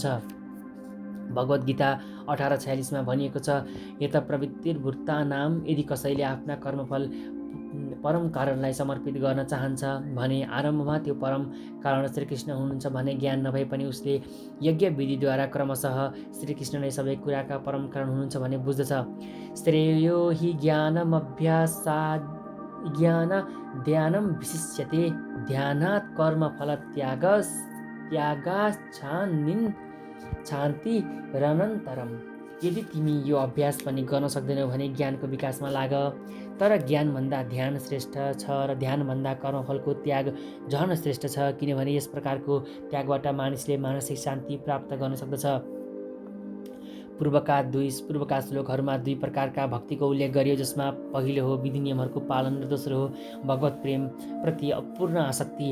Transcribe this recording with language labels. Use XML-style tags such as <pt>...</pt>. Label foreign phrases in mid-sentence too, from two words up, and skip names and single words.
<ne>भगवद् गीता 18:46 भनिएको छ,</ne> <sa>यत प्रवृत्तिर्भूतानां,</sa> <ne>यदि कसैले आफ्ना कर्मफल परम कारणलाई समर्पित गर्न चाहन्छ भने आरम्भमा त्यो परम कारण श्रीकृष्ण हुनुहुन्छ भने ज्ञान नभए पनि उसले यज्ञ विधिद्वारा क्रमशः श्रीकृष्ण नै सबै कुराका परम कारण हुनुहुन्छ भने बुझ्दछ।</ne> <sa>श्रेयो हि ज्ञानमभ्यासाद् ज्ञानाद् विशिष्यते, ध्यानात् कर्मफलत्यागाच्छान्तिरनन्तरम्।</sa> <ne>यदि तिमी यो अभ्यास पनि गर्न सक्दैनौ भने ज्ञानको विकासमा लाग। तर ज्ञानभन्दा ध्यान श्रेष्ठ छ र ध्यानभन्दा कर्मफलको त्याग झन श्रेष्ठ छ, किनभने यस प्रकारको त्यागबाट मानिसले मानसिक शान्ति प्राप्त गर्न सक्दछ। पूर्वका श्लोकहरूमा 2 प्रकारका भक्तिको उल्लेख गरियो, जसमा पहिलो हो विधि नियमहरूको पालन र दोस्रो हो भगवत प्रेम प्रति अपूर्ण आसक्ति।</ne>